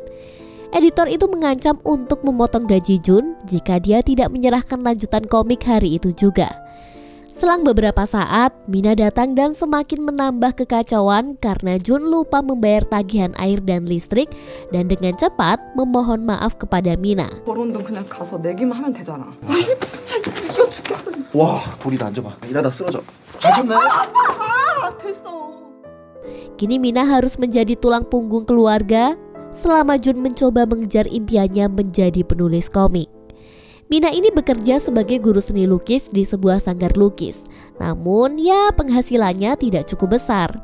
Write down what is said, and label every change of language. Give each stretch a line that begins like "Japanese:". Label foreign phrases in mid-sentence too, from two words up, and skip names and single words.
Indonesian: Editor itu mengancam untuk memotong gaji Jun jika dia tidak menyerahkan lanjutan komik hari itu juga. Selang beberapa saat, Mina datang dan semakin menambah kekacauan karena Jun lupa membayar tagihan air dan listrik dan dengan cepat memohon maaf kepada Mina.
Korean: 결혼도 그냥 가서 내기만 하면 되잖아. 아니 진짜 이거 죽겠어. 와, 도리도 앉아봐. 일하다 쓰러져. 괜찮네. 됐어.
Indonesian: Kini Mina harus menjadi tulang punggung keluarga selama Jun mencoba mengejar impiannya menjadi penulis komik. Mina ini bekerja sebagai guru seni lukis di sebuah sanggar lukis. Namun ya penghasilannya tidak cukup besar.